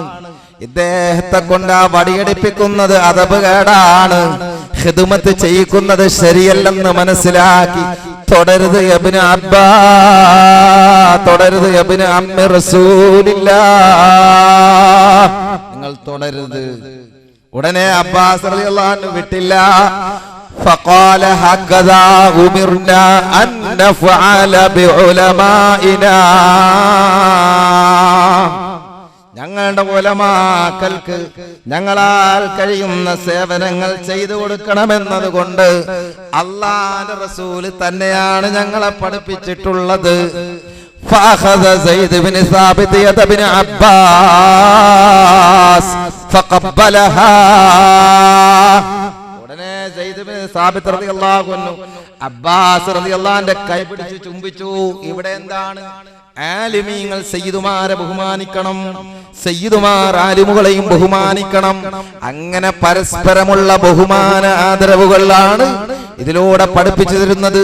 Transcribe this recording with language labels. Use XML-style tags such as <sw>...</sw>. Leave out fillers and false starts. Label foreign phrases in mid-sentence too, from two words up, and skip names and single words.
<ml>ഇദ്ദേഹത്തെ കൊണ്ട് ആ വടിയടിപ്പിക്കുന്നത് അദബുകേടാണ്, ഖിദ്മത്ത് ചെയ്യിക്കുന്നത് ശരിയല്ലെന്ന് മനസ്സിലാക്കി തുടരുത് ഇബ്നു അബ്ബാസ്, തുടരുത്</ml> <ar>ابن عم رسول الله,</ar> <ml>നിങ്ങൾ തുടരുത്. ഉടനെ അബ്ബാസ്</ml> <ar>رضي الله عنه</ar> <ml>വിട്ടില്ല.</ml> <ar>فقال هكذا أمرنا أن نفعل بعلمائنا,</ar> <ml>ഞങ്ങളുടെ ഉലമാക്കൾക്ക് ഞങ്ങളാൽ കഴിയുന്ന സേവനങ്ങൾ ചെയ്തു കൊടുക്കണമെന്നത് കൊണ്ട് അല്ലാഹുവിന്റെ റസൂല് തന്നെയാണ് ഞങ്ങളെ പഠിപ്പിച്ചിട്ടുള്ളത്.</ml> <ar>فأخذ زيد بن ثابت يد ابن عباس فقبلها,</ar> <ml>സാബിത്ത്</ml> <ar>رضي الله عنه</ar> <ml>അബ്ബാസ് റളിയല്ലാഹുവിന്റെ കൈ പിടിച്ച് ചുംബിച്ചു. ഇവിടെ എന്താണ്, ആലിമീങ്ങൾ സയ്യിദുമാരെ ബഹുമാനിക്കണം, സയ്യിദുമാർ ആലിമുകളെയും ബഹുമാനിക്കണം. അങ്ങനെ പരസ്പരമുള്ള ബഹുമാന ആദരവുകളാണ് ഇതിലൂടെ പഠിപ്പിച്ചു തരുന്നത്.</ml>